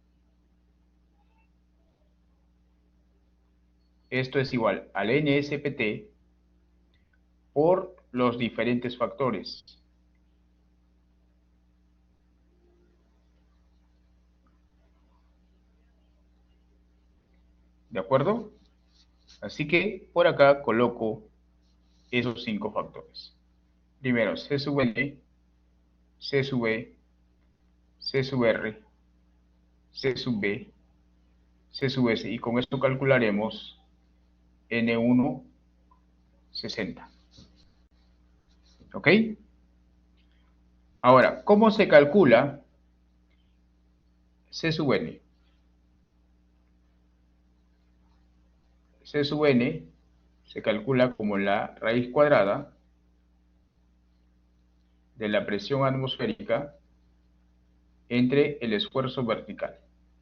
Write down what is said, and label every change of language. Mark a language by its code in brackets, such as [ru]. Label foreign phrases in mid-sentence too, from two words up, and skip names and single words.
[es] Esto es igual al NSPT por los diferentes factores. ¿De acuerdo? Así que por acá coloco esos 5 factores. Primero, C sub N, C sub E, C sub R, C sub B, C sub S. Y con esto calcularemos N1 60. ¿Ok? Ahora, ¿cómo se calcula C sub N? C sub N se calcula como la raíz cuadrada de la presión atmosférica entre el esfuerzo vertical.